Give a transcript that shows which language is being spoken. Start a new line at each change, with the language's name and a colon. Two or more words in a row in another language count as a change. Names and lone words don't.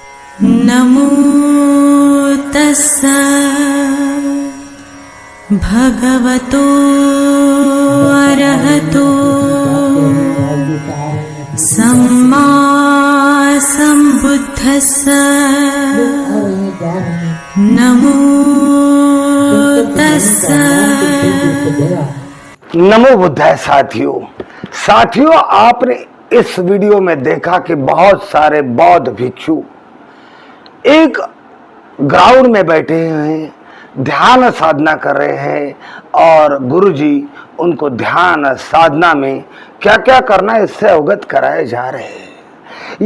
Pali: नमो तस्स भगवतो अरहतो सम्मा सम्बुद्धस्स नमो तस्स। नमो बुद्धाय।
Hindi: साथियों, आपने इस वीडियो में देखा कि बहुत सारे बौद्ध भिक्षु एक ग्राउंड में बैठे हैं, ध्यान साधना कर रहे हैं और गुरुजी उनको ध्यान साधना में क्या क्या करना है इससे अवगत कराए जा रहे हैं।